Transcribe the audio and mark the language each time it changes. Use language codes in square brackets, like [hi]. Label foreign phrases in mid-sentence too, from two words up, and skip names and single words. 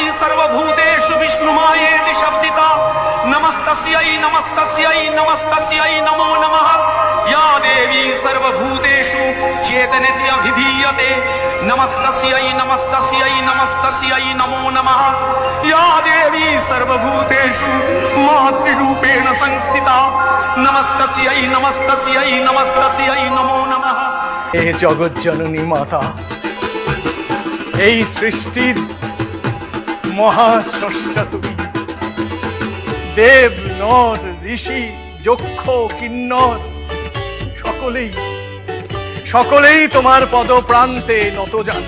[sa] सर्वभूतेषु विष्णुमायेति शब्दिता नमस्तस्यै नमस्तस्यै नमस्तस्यै नमो नमः या देवी सर्वभूतेषु चेतनेत्यभिधीयते नमस्तस्यै नमस्तस्यै नमस्तस्यै नमो नमः या देवी सर्वभूतेषु मातृरूपेण संस्थिता नमस्तस्यै नमस्तस्यै नमस्तस्यै नमो नमः। [hi] हे जगत जननी माता, [bn] এই সৃষ্টির মহাস্রষ্টা তুমি। দেব নর ঋষি যক্ষ কিন্নর সকলেই তোমার পদপ্রান্তে নত জানো।